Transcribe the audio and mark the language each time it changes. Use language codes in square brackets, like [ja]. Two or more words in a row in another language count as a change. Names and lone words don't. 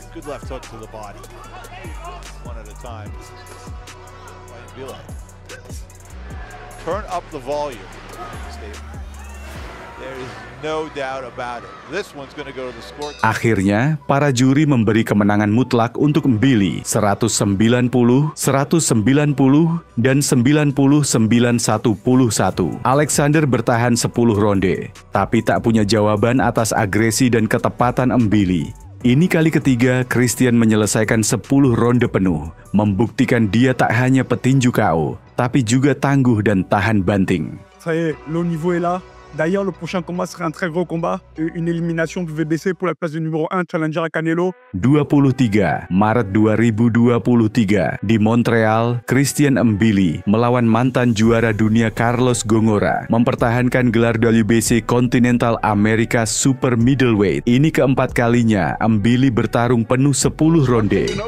[id] Akhirnya, para juri memberi kemenangan mutlak untuk Mbili 190, 190, dan 99-1. Alexander bertahan 10 ronde, tapi tak punya jawaban atas agresi dan ketepatan Mbili. Ini kali ketiga Christian menyelesaikan 10 ronde penuh, membuktikan dia tak hanya petinju KO, tapi juga tangguh dan tahan banting. [fr] Le niveau est là. D'ailleurs, le prochain combat serait un très gros combat, une élimination de VBC pour la place de numéro 1, challenger à Canelo. [id] 23 Maret 2023 di Montreal, Christian Mbili melawan mantan juara dunia Carlos Gongora, mempertahankan gelar WBC Continental America Super Middleweight. Ini keempat kalinya Mbili bertarung penuh 10 ronde.